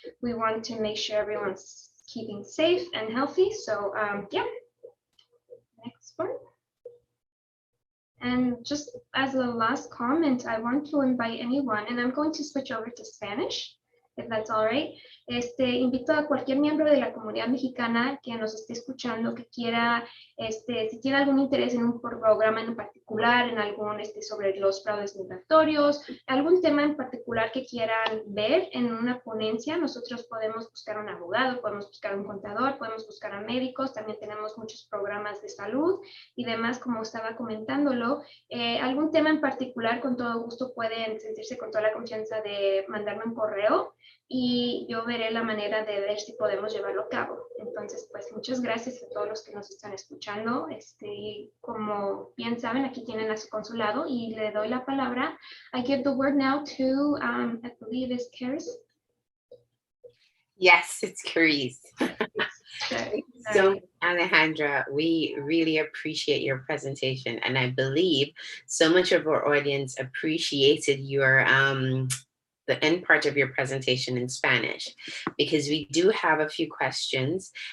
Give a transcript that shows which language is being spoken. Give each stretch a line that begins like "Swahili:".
English: We want to make sure everyone's keeping safe and healthy. So yeah, next one. And just as a last comment, I want to invite anyone, and I'm going to switch over to Spanish, if that's all right.
Spanish: Invito a cualquier miembro de la comunidad mexicana que nos esté escuchando, que quiera, si tiene algún interés en un programa en particular, en algún, sobre los fraudes migratorios, algún tema en particular que quieran ver en una ponencia, nosotros podemos buscar un abogado, podemos buscar un contador, podemos buscar a médicos, también tenemos muchos programas de salud y demás, como estaba comentándolo. Algún tema en particular, con todo gusto pueden sentirse con toda la confianza de mandarme un correo y yo veré la manera de ver si podemos llevarlo a cabo. Entonces, pues muchas gracias a todos los que nos están escuchando. Como bien saben, aquí tienen a su consulado y le doy la palabra.
English: I give the word now to, I believe it's Caris. Yes, it's Caris. Sure. So, Alejandra, we really appreciate your presentation, and I believe so much of our audience appreciated your the end part of your presentation in Spanish, because we do have a few questions.